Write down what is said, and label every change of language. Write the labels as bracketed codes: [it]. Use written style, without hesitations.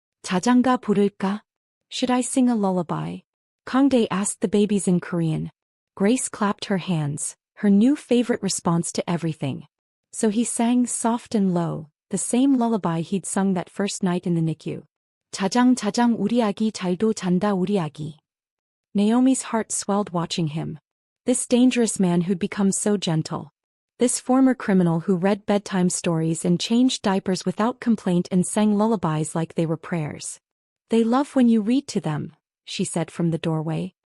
[ko] 자장가 부를까? [en] Should I sing a lullaby? Kangdae asked the babies in Korean. Grace clapped her hands, her new favorite response to everything. So he sang soft and low, the same lullaby he'd sung that first night in the NICU. [ko] 자장 자장 우리 아기 잘도 잔다 우리 아기. [en] Naomi's heart swelled watching him. This dangerous man who'd become so gentle. This former criminal who read bedtime stories and changed diapers without complaint and sang lullabies like they were prayers. They love when you read to them, she said from the doorway.